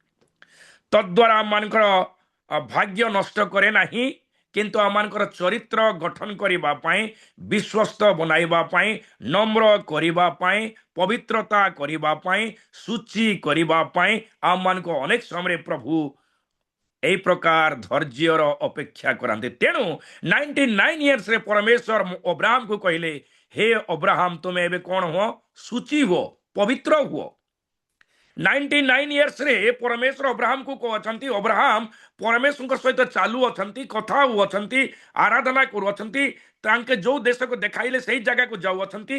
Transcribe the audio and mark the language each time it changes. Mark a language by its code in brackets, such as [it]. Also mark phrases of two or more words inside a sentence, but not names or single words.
[or] ତଦ୍ୱାରା ଆମମାନଙ୍କର ଭାଗ୍ୟ ନଷ୍ଟ କରେ ନାହିଁ, କିନ୍ତୁ ଆମମାନଙ୍କର ଚରିତ୍ର ଗଠନ କରିବା ପାଇଁ, ବିଶ୍ୱସ୍ତ ବନାଇବା ପାଇଁ, ନମ୍ର କରିବା ପାଇଁ, ପବିତ୍ରତା କରିବା ପାଇଁ, ସୂଚି କରିବା ପାଇଁ ଆମମାନଙ୍କୁ ଅନେକ ସମୟରେ ପ୍ରଭୁ ଏହି ପ୍ରକାର ଧୈର୍ଯ୍ୟର ଅପେକ୍ଷା କରାନ୍ତି। ତେଣୁ 99 ଇୟର୍ସରେ ପରମେଶ୍ୱର ଅବ୍ରାହମକୁ କହିଲେ, ହେ ଅବ୍ରାହମ ତୁମେ ଏବେ କ'ଣ ହୁଅ? ସୂଚି ହୁଅ, ପବିତ୍ର ହୁଅ। 99 ଇୟର୍ସରେ ପରମେଶ୍ୱର ଅବ୍ରାହମକୁ କହୁଛନ୍ତି, ଅବ୍ରାହମ ପରମେଶ୍ୱରଙ୍କ ସହିତ ଚାଲୁଅଛନ୍ତି, କଥା ହେଉଅଛନ୍ତି, ଆରାଧନା କରୁଅଛନ୍ତି, ତାଙ୍କେ ଯେଉଁ ଦେଶକୁ ଦେଖାଇଲେ ସେଇ ଜାଗାକୁ ଯାଉଅଛନ୍ତି।